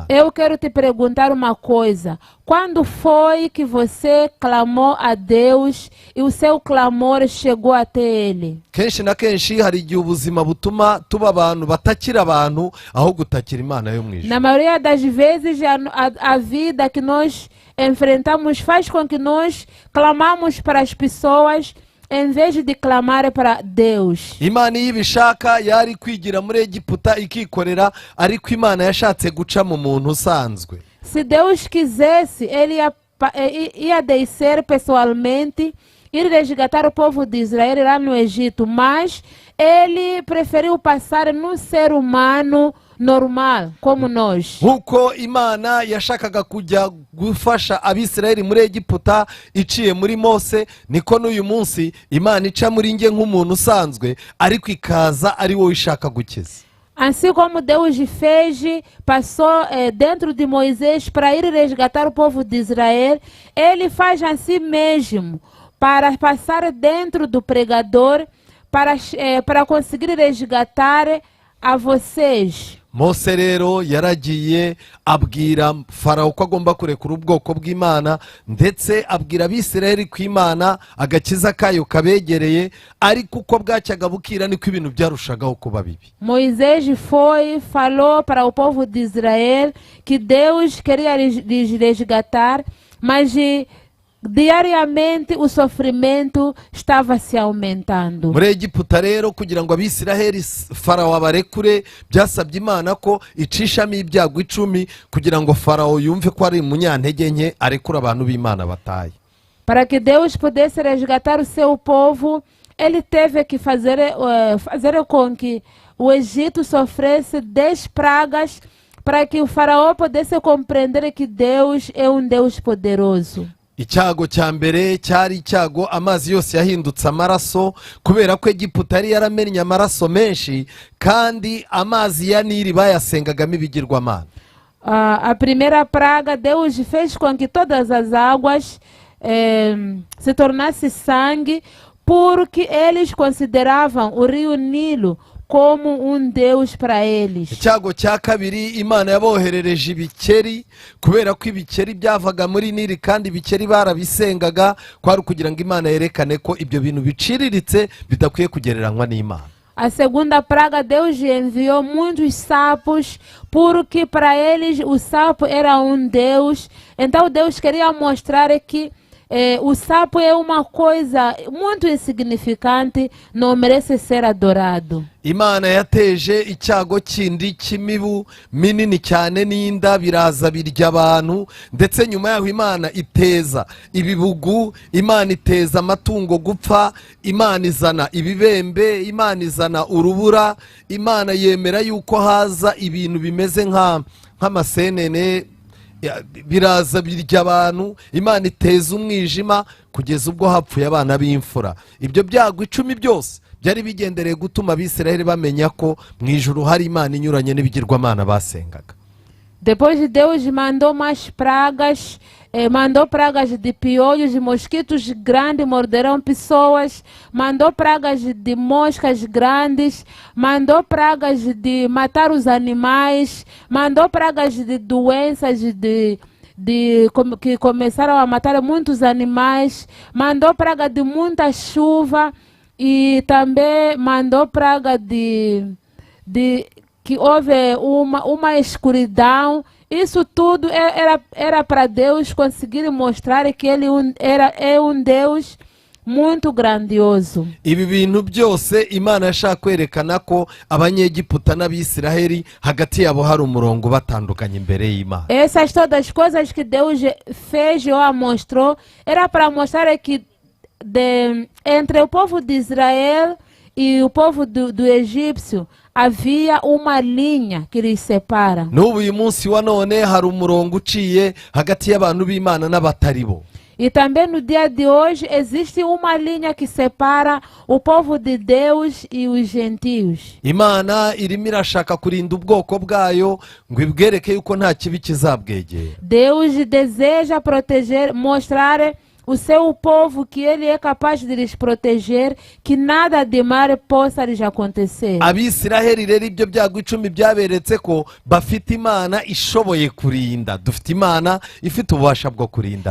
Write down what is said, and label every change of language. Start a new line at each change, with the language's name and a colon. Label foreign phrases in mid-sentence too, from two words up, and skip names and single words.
Portuguese: Eu quero te perguntar uma coisa. Quando foi que você clamou a Deus e o seu clamor chegou até Ele?
Kinyarwanda: Kenshi na kenshi hari igihe ubuzima butuma tuba abantu batakira abantu aho gutakira Imana yo mu ijuru.
Portuguese: Na maioria das vezes a vida que nós enfrentamos faz com que nós clamamos para as pessoas em vez de clamar para Deus.
Kinyarwanda: Imana iyo ibishaka yari kwigira muri Egiputa ikikorera, ariko Imana yashatse guca mu muntu usanzwe.
Portuguese: Se Deus quisesse, Ele ia descer pessoalmente, ir resgatar o povo de Israel lá no Egito, mas Ele preferiu passar no ser humano normal, como nós.
Kinyarwanda: nk'uko imana yashakaga kujya gufasha abisirayeli muri egiputa iciye muri mose, niko n'uyu munsi imana ica muri nge nk'umuntu usanzwe, ariko ikaza ari wowe ishaka gukiza.
Portuguese: Assim como Deus fez, passou dentro de Moisés para ir resgatar o povo de Israel, Ele faz assim mesmo, para passar dentro do pregador, para conseguir resgatar a vocês.
Kinyarwanda: Mose rero yaragiye abwira farawo ko agomba kurekura ubwoko bw'imana, ndetse abwira abisirayeli ko imana agakiza kayo kabegereye, ariko uko bwacyaga bukira niko ibintu byarushagaho kuba bibi.
Portuguese: Moisés falou para o povo de Israel que Deus queria lhes resgatar, mas diariamente o sofrimento estava se aumentando.
Kinyarwanda: Muri egiputa rero kugira ngo abisirayeli farawo abarekure, byasabye imana ko icishamo ibyago 10 kugira ngo farawo yumve ko ari umunyantege nke, arekura abantu b'imana bataye.
Portuguese: Para que Deus pudesse resgatar o seu povo, ele teve que fazer com que o Egito sofresse 10 pragas, para que o faraó pudesse compreender que Deus é um Deus poderoso.
Kinyarwanda: Icyago cya mbere cyari icyago amazi yose yahindutse amaraso, kubera ko egiputa yari yaramennye amaraso menshi, kandi amazi ya Nili bayasengagamo ibigirwamana.
Portuguese: A primeira praga, Deus fez com que todas as águas se tornassem sangue, porque eles consideravam o rio Nilo como um Deus para eles.
Kinyarwanda: Icyago cya kabiri, imana yaboherereje ibikeri, kubera ko ibikeri byavaga muri Nili kandi ibikeri barabisengaga, kwari kugira ngo imana yerekane ko ibyo bintu biciriritse bidakwiye kugereranywa n'Imana.
Portuguese: A segunda praga, Deus enviou muitos sapos, porque para eles o sapo era um Deus. Então Deus queria mostrar que o sapo é uma coisa muito insignificante, não merece ser adorado.
Kinyarwanda: Imana yateje icyago kindi cy'imibu minini cyane n'inda, biraza birya abantu, ndetse nyuma yaho imana iteza ibibugu, imana iteza amatungo gupfa, imana izana ibibembe, imana izana urubura, imana yemera yuko haza ibintu bimeze nk'amasenene, biraza birya abantu, imana iteza umwijima, kugeza ubwo hapfuye abana b'imfura. Ibyo byago 10 byose byari bigendereye gutuma abisirayeli bamenya ko mu ijuru hari imana inyuranye n'ibigirwamana basengaga.
Portuguese: Depois Deus mandou mais pragas, mandou pragas de piolhos, de mosquitos grandes morderão pessoas, mandou pragas de moscas grandes, mandou pragas de matar os animais, mandou pragas de doenças que começaram a matar muitos animais, mandou praga de muita chuva, e também mandou praga que houve uma escuridão. Isso tudo era para Deus conseguir mostrar que Ele é um Deus muito grandioso.
Kinyarwanda: Ibi bintu byose imana yashaka kwerekana ko abanyegiputa n'abisiraheli hagati yabo hari umurongo batandukanye imbere y'Imana.
Portuguese: Essas todas as coisas que Deus fez ou mostrou era para mostrar que entre o povo de Israel e o povo do egípcio havia uma linha que lhes separa.
Kinyarwanda: N'ubu uyu munsi wa none hari umurongo uciye hagati y'abantu b'Imana n'abatari bo.
Portuguese: E também no dia de hoje existe uma linha que separa o povo de Deus e os gentios.
Kinyarwanda: Imana irimo irashaka kurinda ubwoko bwayo ngo ibwereke yuko nta kibi kizabwegera.
Portuguese: Deus deseja proteger, mostrar o seu povo que Ele é capaz de lhes proteger, que nada de mal possa lhes acontecer.
Kinyarwanda: Abisiraheli rero ibyo byago 10 byaberetse ko bafite Imana ishoboye kurinda. Dufite Imana ifite ububasha bwo kurinda.